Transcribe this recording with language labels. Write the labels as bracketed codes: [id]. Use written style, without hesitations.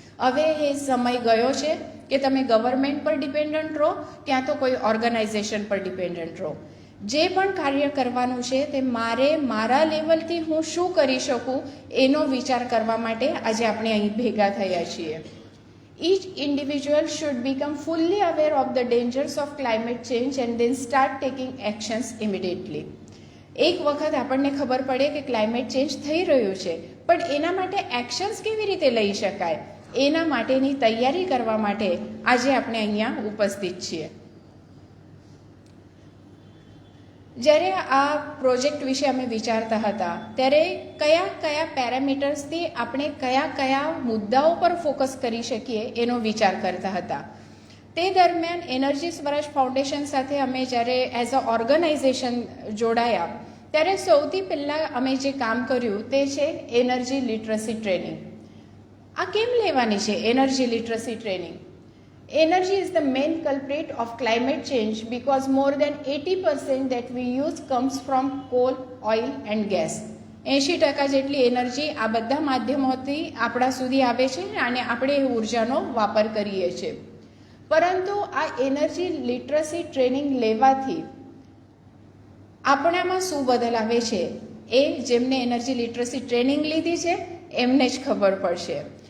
[gu] હવે એ સમય ગયો છે કે તમે ગવર્મેન્ટ પર ડિપેન્ડન્ટ રહો ક્યાં તો કોઈ ઓર્ગેનાઇઝેશન પર ડિપેન્ડન્ટ રહો. જે પણ કાર્ય કરવાનું છે તે મારા લેવલથી હું શું કરી શકું એનો વિચાર કરવા માટે આજે આપણે અહીં ભેગા થયા છીએ. [en] Each individual should become fully aware of the dangers of climate change and then start taking actions immediately. [gu] એક વખત આપણને ખબર પડે કે ક્લાઇમેટ ચેન્જ થઈ રહ્યું છે, પણ એના માટે એક્શન્સ કેવી રીતે લઈ શકાય એના માટેની તૈયારી કરવા માટે આજે આપણે અહીંયા ઉપસ્થિત છીએ. જ્યારે આ પ્રોજેક્ટ વિશે અમે વિચારતા હતા ત્યારે કયા પેરામીટર્સથી આપણે કયા મુદ્દાઓ પર ફોકસ કરી શકીએ એનો વિચાર કરતા હતા. તે દરમિયાન એનર્જી સ્વરાજ ફાઉન્ડેશન સાથે અમે જ્યારે [en] as a organisation [gu] જોડાયા ત્યારે સૌથી પહેલાં અમે જે કામ કર્યું તે છે એનર્જી લિટરસી ટ્રેનિંગ. આ કેમ લેવાની છે energy literacy training? [en] Energy is the main culprit of climate change because more than 80% that we use comes from coal, oil and gas. [gu] 80% જેટલી એનર્જી આ બધા માધ્યમોથી આપણા સુધી આવે છે અને આપણે એ ઉર્જાનો વાપર કરીએ છીએ. પરંતુ આ એનર્જી લિટરસી ટ્રેનિંગ લેવાથી આપણામાં શું બદલ આવે છે એ જેમને એનર્જી લિટરસી ટ્રેનિંગ લીધી છે એમને જ ખબર પડશે.